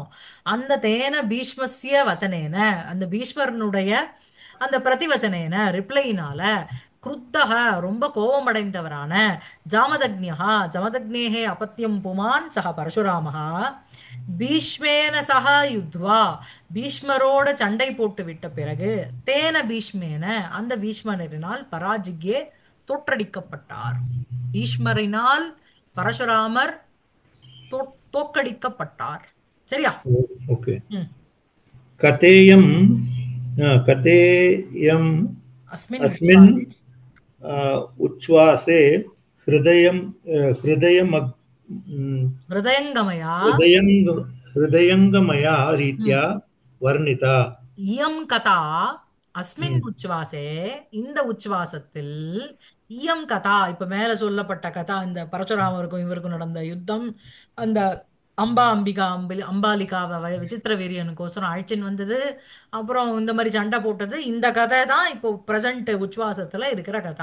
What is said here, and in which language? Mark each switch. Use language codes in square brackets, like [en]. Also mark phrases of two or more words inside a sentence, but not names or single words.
[ta] அந்த [sa] तेन भीष्मस्य वचनेन [ta] அந்த பீஷ்மரனுடைய அந்த பிரதிவச்சனேன ரிப்ளையினால குருத்தக ரொம்ப கோபமடைந்தவரான [sa] जामदग्न्यः जमदग्नेः अपत्यं पुमान् सः परशुरामः भीष्मेण सह युद्ध्वा [ta] பீஷ்மரோட சண்டை போட்டு விட்ட பிறகு [sa] तेन भीष्मेण [ta] அந்த பீஷ்மரினால் பராஜிக்யே தோற்றடிக்கப்பட்டார். பீஷ்மரினால் பரசுராமர் தோற்கடிக்கப்பட்டார். சரியா? [en] ओके ம். [sa] कथेयं कथेयम् அஸ்மின் अस्मिन् உச்வாசே उच्छ्वासे हृदयं हृदयम् ஹிருதயங்கமயா हृदयं हृदयङ्गमया रीत्या वर्णिता इयम् कथा अस्मिन् हम्म, [ta] உச்வாசே இந்த உச்வாசத்தில் [sa] इयम् कथा [ta] இப்ப மேல சொல்லப்பட்ட கதா இந்த பரசுராமருக்கும் இவருக்கும் நடந்த யுத்தம் அந்த அம்பா அம்பிகா அம்பாலிகாவை விசித்திர வீரியனுக்கோசரம் அழைச்சின்னு வந்தது, அப்புறம் இந்த மாதிரி சண்டை போட்டது, இந்த கதை தான் இப்போ பிரசன்ட் உச்வாசத்துல இருக்கிற கதா.